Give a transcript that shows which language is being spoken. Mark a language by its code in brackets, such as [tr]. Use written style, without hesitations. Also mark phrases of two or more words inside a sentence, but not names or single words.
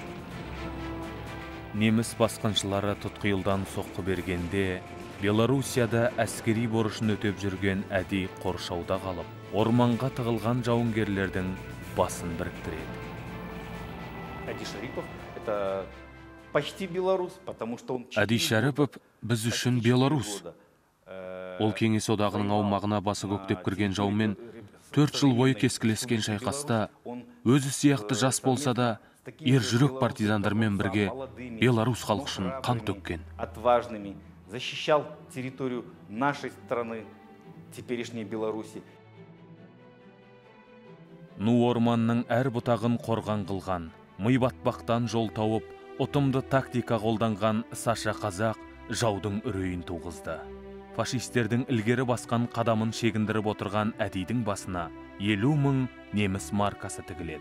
[kk] Неміс басқыншылары тұтқиылдан соққы бергенде, Белоруссияда әскери борышын өтеп жүрген Әди қоршауда қалып, орманға тығылған жауынгерлердің басын біріктіреді. Әди Шәріпов – [ru] это почти белорус, потому что он... [kk] Әди Шәріпов біз үшін белорус. Ол Кеңес одағының аумағына басы көктеп кірген жаумен 4 жыл бойы кескілескен шайқаста өзі сияқты жас болса да, ер жүрек партизандармен бірге белорус халқы үшін қан төккен. [ru] Отважными защищал территорию нашей страны, теперешней Беларуси. [kk] Ну орманның әр бұтағын қорған қылған, ми батпақтан жол тауып, ұтымды тактика қолданған Саша Қазақ жаудың үрейін туғызды. Фашистердің ілгері басқан қадамын шегіндіріп отырған әдейдің басына 50 мың неміс маркасы тігіледі.